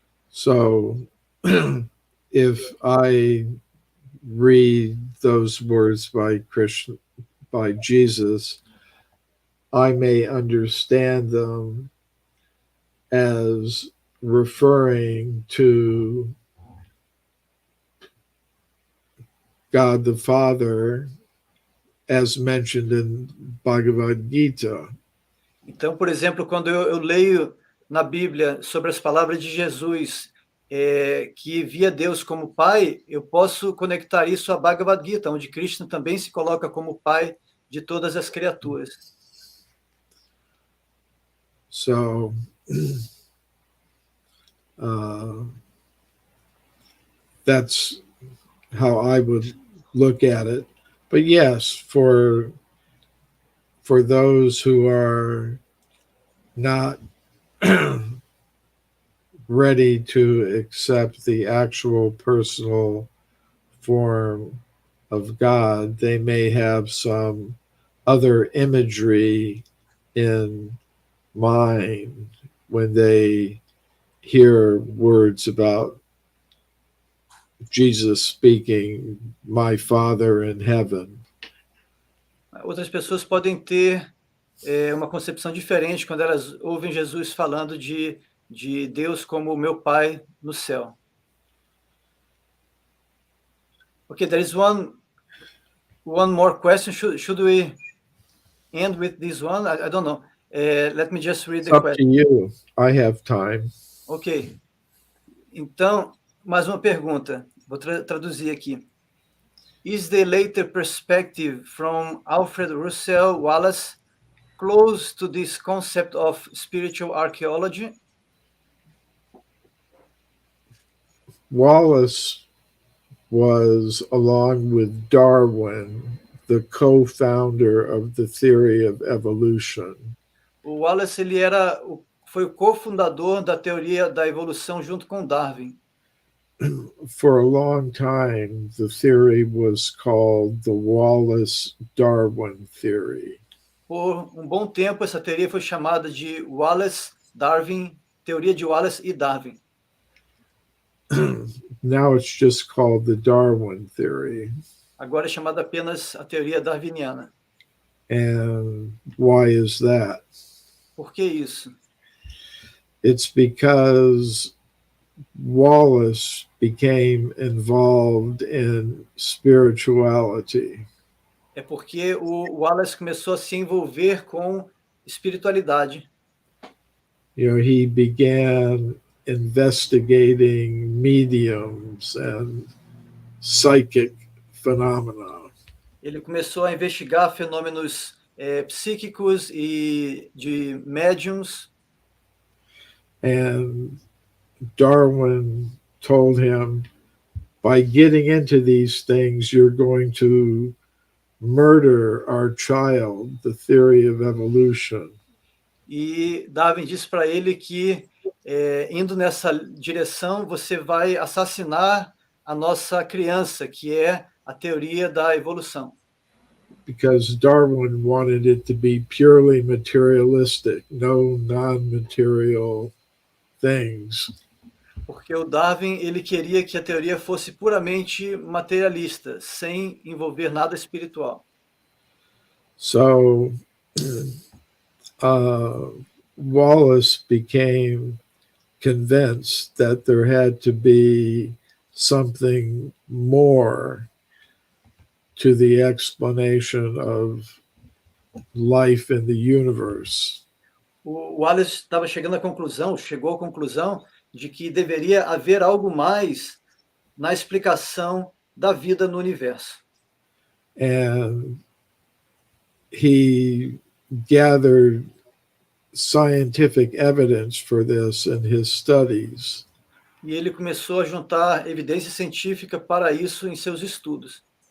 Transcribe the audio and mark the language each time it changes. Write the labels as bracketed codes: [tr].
[en] So, if I read those words by Krishna, by Jesus, I may understand them as referring to God the Father, as mentioned in Bhagavad Gita. [pt] Então, por exemplo, quando eu leio na Bíblia sobre as palavras de Jesus, que via Deus como Pai, eu posso conectar isso a Bhagavad Gita, onde Krishna também se coloca como Pai de todas as criaturas. [en] So, that's how I would look at it. But yes, for those who are not ready to accept the actual personal form of God, they may have some other imagery in mind when they hear words about Jesus speaking, my Father in heaven. [pt] Outras pessoas podem ter uma concepção diferente quando elas ouvem Jesus falando de Deus como meu Pai no céu. [en] Okay, there is one more question. Should we end with this one? I don't know. Let me just read the question. It's up to you. I have time. Ok. [pt] Então, mais uma pergunta. Vou traduzir aqui. [en] Is the later perspective from Alfred Russel Wallace close to this concept of spiritual archaeology? Wallace was, along with Darwin, the co-founder of the theory of evolution. [pt] O Wallace foi o cofundador da teoria da evolução junto com Darwin. [en] For a long time, the theory was called the Wallace-Darwin theory. [pt] Por um bom tempo, essa teoria foi chamada de Wallace-Darwin, teoria de Wallace e Darwin. [en] Now it's just called the Darwin theory. [pt] Agora é chamada apenas a teoria darwiniana. [en] And why is that? [pt] Por que isso? [en] It's because Wallace became involved in spirituality. [pt] É porque o Wallace começou a se envolver com espiritualidade. [en] He began investigating mediums and psychic phenomena. [pt] Ele começou a investigar fenômenos psíquicos e de médiums. [en] And Darwin told him, by getting into these things, you're going to murder our child, the theory of evolution. [pt] E Darwin disse para ele que, indo nessa direção, você vai assassinar a nossa criança, que é a teoria da evolução. [en] Because Darwin wanted it to be purely materialistic, no non-material things. [pt] Porque o Darwin ele queria que a teoria fosse puramente materialista, sem envolver nada espiritual. [en] So Wallace became convinced that there had to be something more to the explanation of life in the universe. [pt] O Wallace estava chegou à conclusão de que deveria haver algo mais na explicação da vida no universo. [en] And he gathered scientific evidence for this in his studies. [pt] E ele começou a juntar evidência científica para isso em seus estudos.